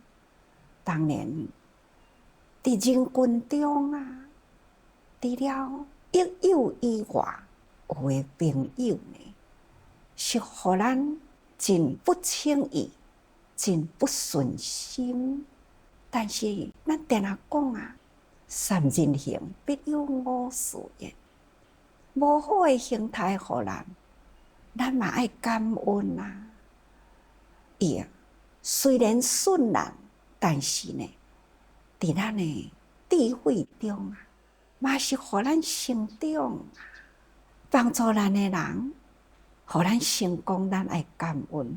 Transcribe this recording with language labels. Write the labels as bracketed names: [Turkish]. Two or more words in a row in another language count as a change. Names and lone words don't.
[Min Nan Chinese] 当然，伫人群中啊，除了益友以外，有的朋友呢，是互咱真不轻易、真不顺心。但是咱定定讲啊，三人行必有我师焉。无好的形态互咱，咱嘛爱感恩啊。伊虽然顺咱，但是呢，伫咱的智慧中啊，嘛是互咱成长啊。帮助咱的人，互咱成功，咱爱感恩。